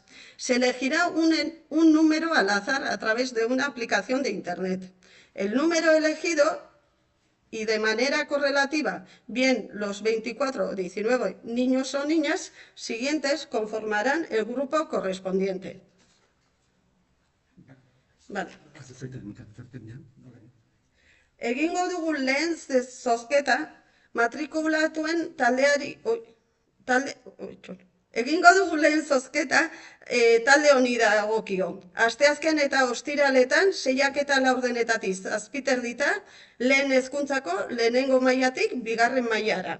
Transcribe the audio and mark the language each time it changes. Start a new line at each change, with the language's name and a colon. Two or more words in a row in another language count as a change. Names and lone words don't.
Spanish: Se elegirá un número al azar a través de una aplicación de Internet. El número elegido y de manera correlativa, bien los 24 o 19 niños o niñas siguientes conformarán el grupo correspondiente. Vale.
Basque: Egingo dugu lehen zozketa matrikulatuen talde honi dagokio. Asteazken eta ostiraletan 6 eta 4 7:30 lehen hezkuntzako lehenengo mailatik bigarren mailara.